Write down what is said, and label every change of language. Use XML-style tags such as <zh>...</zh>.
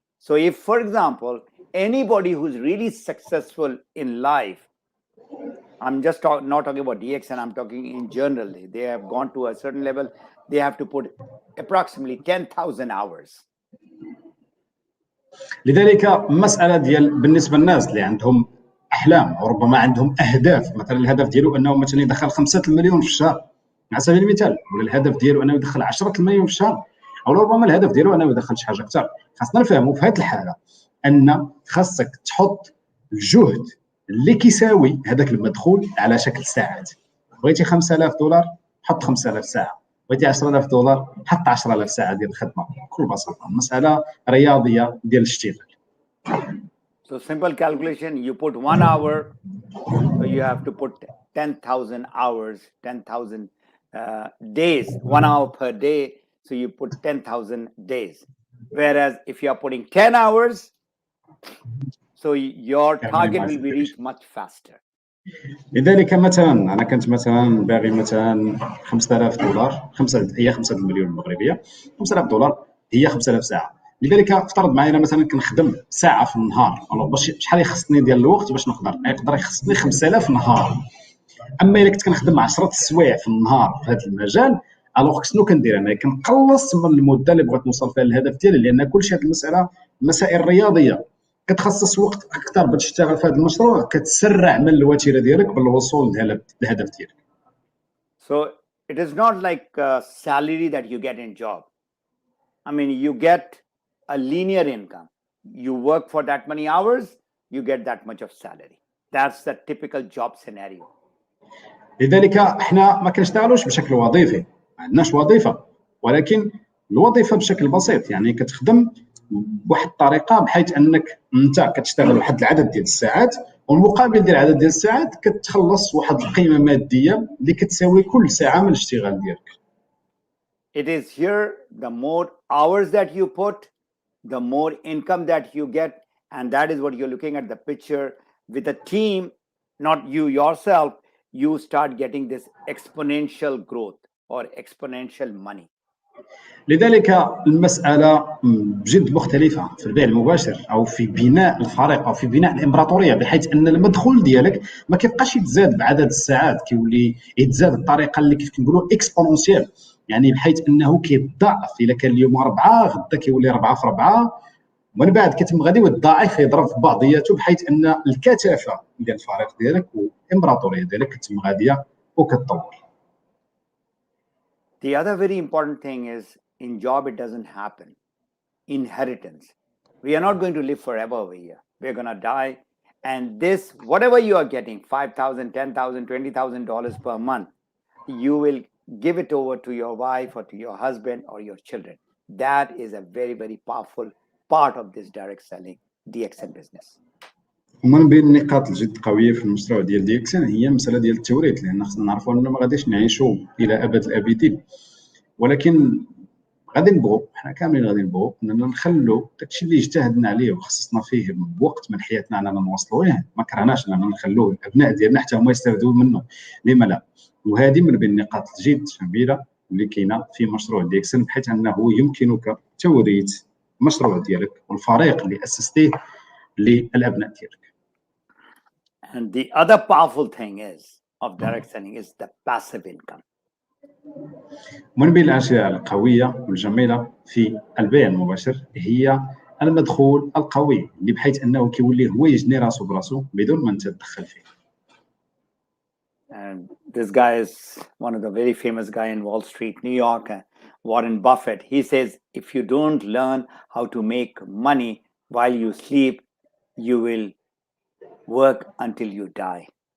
<en>So if, for example, anybody who's really successful in life, I'm just not talking about DXN, I'm talking in general. They have gone to a certain level, they have to put approximately 10,000 hours.</en> <ar>لذلك مسألة ديال بالنسبة للناس اللي عندهم أحلام أو ربما عندهم أهداف، مثلا الهدف ديالو أنه مثلا يدخل 5 المليون في الشهر على سبيل المثال، ولا الهدف ديالو أنه يدخل 10 المليون في الشهر، أو ربما الهدف ديالو أنه يدخل شي حاجة أكثر. خاصنا نفهموا في هذه الحالة أن خاصك تحط الجهد اللي كيساوي هذاك المدخول على شكل ساعات. بغيتي 5000 دولار حط 5000 ساعة، بغيتي 10000 دولار حط 10000 ساعة ديال الخدمة. بكل بساطة مسألة رياضية ديال الاشتغال.</ar> <en>So simple calculation, you put 1 hour, so you have to put 10,000 hours, 10,000 days, 1 hour per day, so you put 10,000 days. Whereas if you are putting 10 hours, so your target will be reached much faster.</en> <ar>لذلك مثلا انا كنت مثلا باغي مثلا 5000 دولار، هي 5 المليون المغربيه، 5000 دولار هي 5000 ساعه. لذلك افترض معايا انا مثلا كنخدم ساعه في النهار، باش شحال يخصني ديال الوقت باش يقدر يخصني 5000 نهار. اما الا كنت كنخدم 10 سوايع في النهار في هذا المجال، الوغ شنو كندير انا؟ كنقلص من المده اللي بغيت نوصل فيها للهدف ديالي، لان كلشي هذه المساله مسائل رياضيه، كتخصص وقت اكثر باش تشتغل في هذا المشروع، كتسرع من الوتيره ديالك بالوصول للهدف ديالك.</ar> <en>So it is not like a salary that you get in job. I mean, you get a linear income. You work for that many hours, you get that much of salary. That's the typical job scenario.</en> <ar>لذلك احنا ما كنشتغلوش بشكل وظيفي، ما عندناش وظيفه، ولكن الوظيفه بشكل بسيط، يعني كتخدم بواحد الطريقه بحيث انك انت كتشتغل واحد العدد ديال الساعات، والمقابل ديال العدد ديال الساعات كتخلص واحد القيمه ماديه اللي كتساوي كل ساعه من الاشتغال ديالك.</ar> <en>It is here, the more hours that you put, the more income that you get, and that is what you're looking at the picture. With a team, not you yourself, you start getting this exponential growth or exponential money.</en> <ar>لذلك المسألة بجد مختلفة في البيع المباشر أو في بناء الفريق أو في بناء الإمبراطورية، بحيث أن المدخول ديالك ما كيبقاش يتزاد بعدد الساعات، كيولي يتزاد بطريقة اللي كيف كنقولوا اكسبونونسيال، يعني بحيث أنه كيتضاعف. إلا كان اليوم 4 غدا كيولي 4 في 4، ومن بعد كتم غادي والضعيف يضرب في بعضياته، بحيث أن الكثافة ديال الفريق ديالك والإمبراطورية ديالك كتم غادية وكتطور.</ar> <en>The other very important thing is, in job, it doesn't happen. Inheritance. We are not going to live forever over here. We're going to die. And this, whatever you are getting, $5,000, $10,000, $20,000 per month, you will give it over to your wife or to your husband or your children. That is a very, very powerful part of this direct selling DXN business.</en> <ar>ومن بين النقاط الجد قويه في المشروع ديال DXN هي مساله ديال التوريث، لان خصنا نعرفوا اننا ما غاديش نعيشوا الى ابد الابدين، ولكن غادي نبغوا حنا كاملين غادي نبغوا اننا نخلوا داكشي اللي اجتهدنا عليه وخصصنا فيه بوقت من حياتنا اننا نوصلوا ليه، ما كرهناش اننا نخلوه الابناء ديالنا حتى هما يستافدوا منه، لما لا؟ وهذه من بين النقاط الجد كبيره اللي كاينه في مشروع DXN، بحيث انه يمكنك توريث المشروع ديالك والفريق اللي اسستيه للابناء ديالك.</ar> <en>And the other powerful thing is of direct selling is the passive income.</en> <ar>من بين الاشياء القويه والجميله في البيع المباشر هي المدخول القوي، اللي بحيث انه كيولي هو يجني راسو براسو بدون ما انت تدخل فيه.</ar> <en>And this guy is one of the very famous guy in Wall Street, New York, Warren Buffett. He says, if you don't learn how to make money while you sleep, you will work until you die.</en>